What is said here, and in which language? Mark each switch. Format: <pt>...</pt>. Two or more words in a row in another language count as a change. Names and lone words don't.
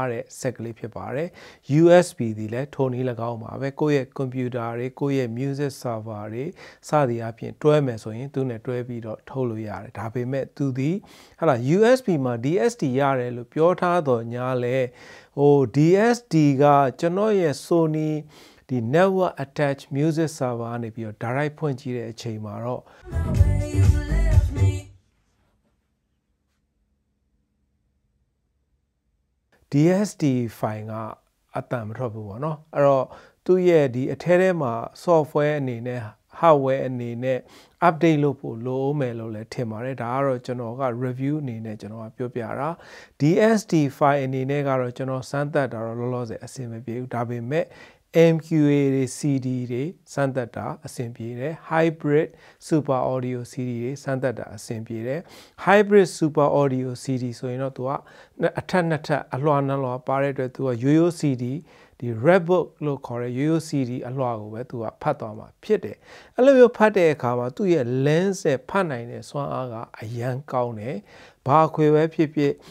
<my>တဲ့စက်ကလေးဖြစ်ပါတယ် USB ဒီလည်းထိုနည်း၎င်းပါပဲကိုယ့်ရဲ့ computer တွေကိုယ့်ရဲ့</my> <en>music server</en> <my>တွေစသည်အပြင်တွဲမယ်ဆိုရင်သူနဲ့တွဲပြီးတော့ထုတ်လို့ရတယ်ဒါပေမဲ့သူဒီဟာလား USB မှာ DSD ရတယ်လို့ပြောထားတော့ညာလဲDSD ကကျွန်တော်ရဲ့ Sony ဒီ</my> <en>network attached music server</en> <my>ကနေပြီးတော့ direct ဖွင့်ကြည့်တဲ့အချိန်မှာတော့</my> <en>DSD file</en> <my>ကအတန်မထွက်ဘူးပေါ့နော်အဲ့တော့သူ့ရဲ့ဒီအထဲမှာ software အနေနဲ့ hardware အနေနဲ့ update လုပ်ဖို့လိုမယ်လို့လည်းထင်ပါတယ်ဒါကတော့ကျွန်တော်က review အနေနဲ့ကျွန်တော်ကပြောပြတာ</my> <en>DSD file</en> <my>အနေနဲ့ကတော့ကျွန်တော်စမ်းသပ်တာတော့လောလောဆယ်အဆင်မပြေဘူးဒါပေမဲ့ MQA တွေ CD တွေစမ်းသပ်တာအဆင်ပြေတယ်</my> <en>hybrid super audio CD</en> <my>တွေစမ်းသပ်တာအဆင်ပြေတယ်</my> <en>hybrid super audio CD</en> <my>ဆိုရင်တော့သူကအထက်နှစ်ထပ်အလွှာနှလွှာပါတဲ့အတွက်သူကရိုးရိုး CD ဒီ Redbook လို့ခေါ်တဲ့ရိုးရိုး CD အလွှာကိုပဲသူကဖတ်သွားမှာဖြစ်တယ်အဲ့လိုမျိုးဖတ်တဲ့အခါမှာသူ့ရဲ့ lens နဲ့ဖတ်နိုင်တဲ့စွမ်းအားကအရန်ကောင်းတယ်ဘာအခွေပဲဖြစ်ဖြစ်</my>